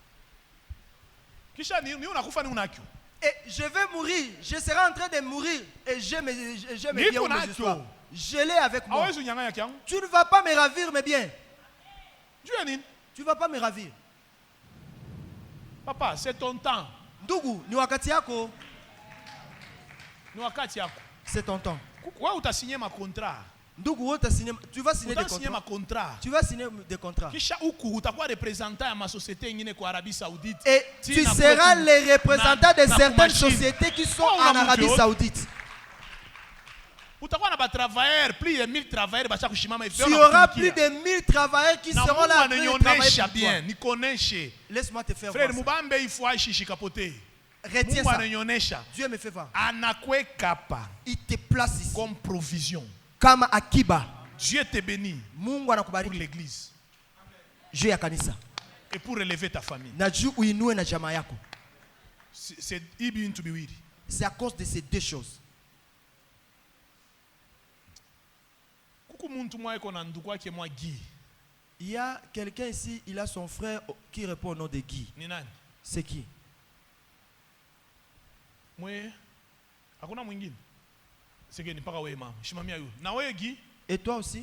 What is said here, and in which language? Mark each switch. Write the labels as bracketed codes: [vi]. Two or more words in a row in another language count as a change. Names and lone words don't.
[fr] Et je vais mourir. Je serai en train de mourir. Et je me bien mes histoires. Je l'ai avec moi. Tu ne vas pas me ravir, mes biens. Tu ne vas pas me ravir. Papa, c'est ton temps. [sw] Ndugu, ni wakati yako. Ni wakati yako. [fr] C'est ton temps. [sw] Wa utasigner ma contrat. [fr] Tu vas signer des contrats. Tu vas signer des contrats. Et tu seras les représentants de certaines sociétés qui sont en Arabie Saoudite. Il y aura plus de 1000 travailleurs qui seront là pour travailler pour toi. Laisse-moi te faire voir ça. Retiens ça. Dieu me fait voir. Il te place ici comme provision. Comme akiba. Dieu te bénit [sw] Mungu anakubariki [fr] pour l'église. [sw] Juu ya kanisa. [fr] Et pour élever ta famille. [sw] Na juu uinue na jamaa yako. [fr] C'est à cause de ces deux choses. Il y a quelqu'un ici, il a son frère qui répond au nom de Guy. C'est qui? Et toi aussi?